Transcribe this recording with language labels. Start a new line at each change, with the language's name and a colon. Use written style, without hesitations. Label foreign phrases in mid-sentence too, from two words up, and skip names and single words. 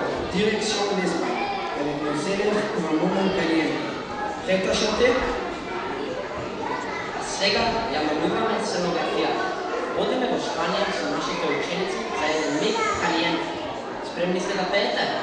French: direction en Espagne, avec nos élèves pour un moment caliente. Prêt à chanter?
Macedonian: Сега ја намигаме сценографија. Одиме во Шпанија со нашите ученици за еден миг калиент. Спремни сте да пеете?